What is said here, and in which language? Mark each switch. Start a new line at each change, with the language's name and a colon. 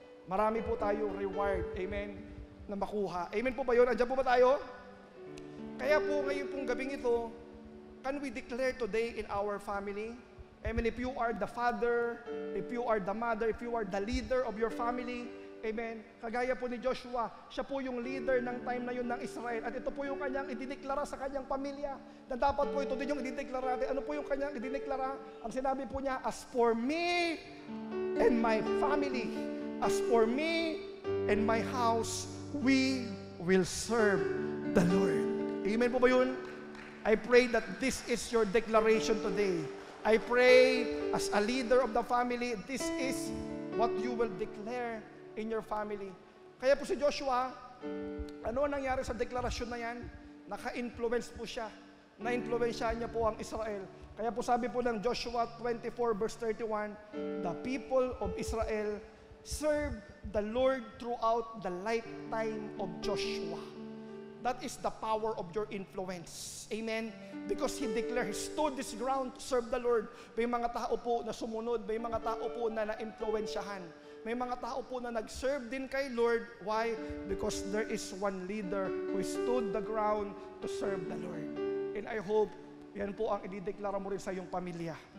Filipino: Marami po tayong reward, amen, na makuha. Amen po ba yun? Andiyan po ba tayo? Kaya po ngayon pong gabing ito,
English: can we declare today in our family? Amen, if you are the father, if you are the mother, if you are the leader of your family, amen.
Filipino: Kagaya po ni Joshua, siya po yung leader ng time na yun ng Israel. At ito po yung kanyang idineklara sa kanyang pamilya. Na dapat po ito din yung idineklara natin. Ano po yung kanyang idineklara? Ang sinabi po niya,
English: as for me and my family, as for me and my house, we will serve the Lord.
Filipino: Amen po ba yun?
English: I pray that this is your declaration today. I pray as a leader of the family, this is what you will declare in your family.
Filipino: Kaya po si Joshua, ano ang nangyari sa deklarasyon na yan? Naka-influence po siya. Na-influensyahan niya po ang Israel. Kaya po sabi po ng
English: Joshua 24 verse 31, the people of Israel served the Lord throughout the lifetime of Joshua. That is the power of your influence. Amen? Because he declared, he stood this ground to serve the Lord.
Filipino: May mga tao po na sumunod, may mga tao po na na-influensyahan. May mga tao po na nag-serve din kay Lord.
English: Why? Because there is one leader who stood the ground to serve the Lord. And I hope,
Filipino: yan po ang idideklara mo rin sa iyong pamilya.